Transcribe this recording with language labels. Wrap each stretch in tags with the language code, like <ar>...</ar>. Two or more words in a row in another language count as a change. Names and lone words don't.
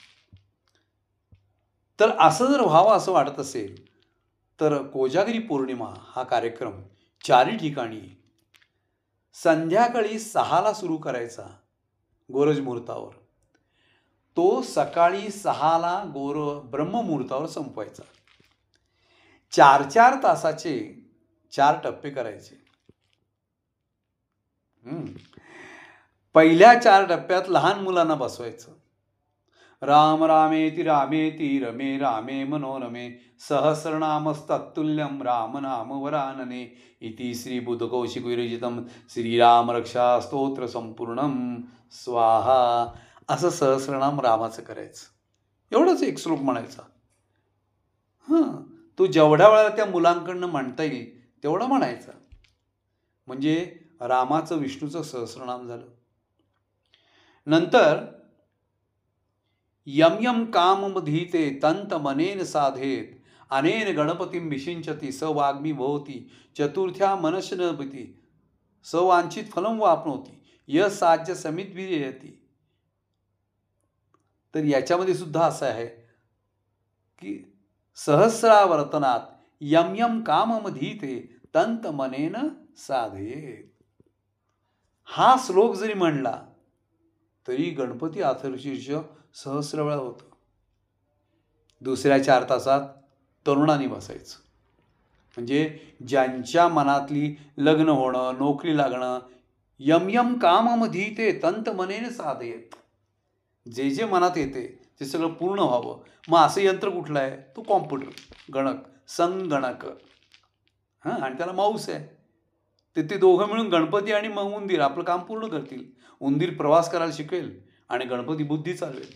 <mr>तर असं जर व्हावं असं वाटत असेल तर कोजागिरी पौर्णिमा हा कार्यक्रम 4ही ठिकाणी संध्याकाळी 6ला सुरू करायचा गोरज मुहूर्तावर, तो सकाळी 6ला ब्रह्ममुहूर्तावर संपवायचा. 4-4 तासाचे 4 टप्पे करायचे. पहिल्या 4 टप्प्यात लहान मुलांना बसवायचं.</mr> <sa>राम रामेति रामेति रमे रामे मनोरमे सहस्रनामस्तत्तुल्यं राम नाम वरानने इति श्री बुधकौशिक विरचितम श्रीराम रक्षा स्तोत्र संपूर्णम स्वाहा,</sa> <mr>असं सहस्रनाम रामाचं करायचं. एवढंच एक श्लोक म्हणायचा. तो जेवढ्या वेळेला त्या मुलांकडनं म्हणता येईल तेवढं म्हणायचं, म्हणजे रामाचं विष्णूचं सहस्रनाम झालं.</mr> <sa>नंतर यम यम काममधीते तंत मनेन साधेत अनेन गणपतीं विषिंचती स वाग्मी भवती चतुर्थ्या मनशनपती स वांछित फलं वाप्नोती य साज्य समिद्विजयती</sa> <mr>तर याच्यामध्ये सुद्धा असं आहे की सहस्रावर्तनात</mr> <sa>यम यम काममधीते तंत मनेन साधये.</sa> <mr>हा श्लोक जरी म्हणला तरी गणपती अथर्वशीर्ष सहस्र वेळा होतं. दुसऱ्या 4 तासात तरुणांनी बसायचं. म्हणजे ज्यांच्या मनातली लग्न होणं, नोकरी लागणं,</mr> <sa>यम यम काममधीते तंत मनेन साधयेत,</sa> <mr>जे जे मनात येते ते सगळं पूर्ण व्हावं. मग असं यंत्र कुठलं आहे? तो कॉम्प्युटर, गणक, संगणक. आणि त्याला माऊस आहे. ते दोघं मिळून गणपती आणि मग उंदीर आपलं काम पूर्ण करतील. उंदीर प्रवास करायला शिकेल आणि गणपती बुद्धी चालवेल.</mr>